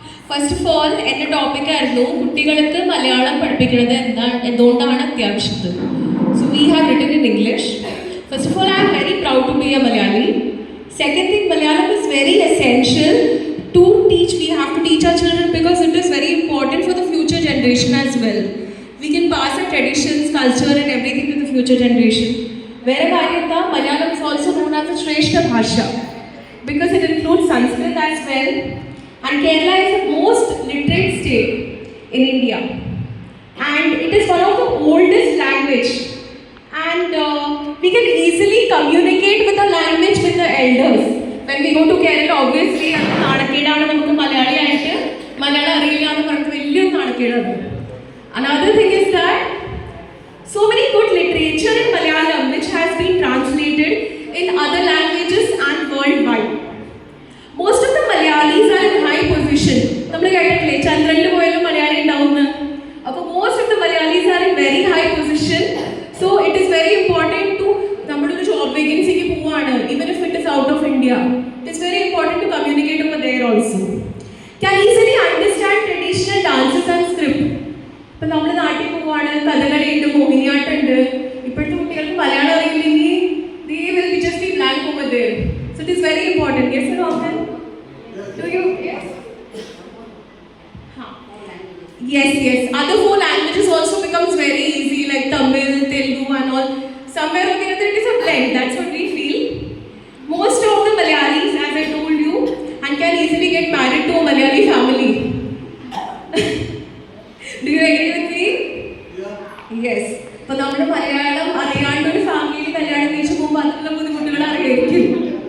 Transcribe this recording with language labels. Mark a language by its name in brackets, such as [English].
[English] first of all [Malayalam] എൻ്റെ ടോപ്പിക്കായിരുന്നു കുട്ടികൾക്ക് മലയാളം പഠിപ്പിക്കുന്നത് എന്തുകൊണ്ടാണ് അത്യാവശ്യം. [English] So we have written in English. First of all I am very proud to be a Malayali. Second thing, Malayalam is very essential to teach. We have to teach our children because it is very important for the future generation as well. We can pass our traditions, culture and everything to the future generation. Where Malayalam is also known as a Shrestha Bhasha because it includes Sanskrit as well, and Kerala is the most literate state in India, and it is one of the oldest language, and we can easily communicate with the language with the elders. When we go to Kerala, obviously, [Malayalam] നാണക്കേടാണ് നമുക്ക് മലയാളിയായിട്ട് മലയാളം അറിയില്ല എന്ന് പറഞ്ഞിട്ട് വലിയൊരു നാണക്കേടാണ്. [English] Another thing is that so many good literature in Malayalam which has been translated in other languages and worldwide. Most of the Malayalis are in high position. [Malayalam] നമ്മൾ കേട്ടിട്ടില്ലേ ചന്ദ്രനിൽ പോയാലും മലയാളി ഉണ്ടാവുമെന്ന്. അപ്പോൾ [English] most of the Malayalis are in very high position. So it is very important to [Malayalam] നമ്മളൊരു job വേക്കൻസിക്ക് പോവാണ്, [English] even if it is out of India. It's very important to communicate over there also. Can easily understand traditional dances and script. [Malayalam] ഇപ്പം നമ്മൾ നാട്ടിൽ പോവാണ്, കഥകളി ഉണ്ട്, മോഹിനിയാട്ടം ഉണ്ട്. ഇപ്പോഴത്തെ കുട്ടികൾക്ക് മലയാളം അറിയില്ലെങ്കിൽ [English] they will be just be blank over there. So it is very important. Yes, sir, often. Do you? Yes. Yes. Other 4 languages also becomes very easy, like Tamil, Telugu and all. Somewhere or the other it is a blend. That's what we feel. Most of the Malayalis, as I told you, and can easily get married to a Malayali family. Do you agree with me? Yeah. Yes. [Malayalam] So, നമ്മുടെ മലയാളം അറിയാണ്ട് ഒരു ഫാമിലിയിൽ കല്യാണം കഴിച്ചു പോകുമ്പോൾ അതിലുള്ള ബുദ്ധിമുട്ടുകൾ അറിയായിരിക്കും.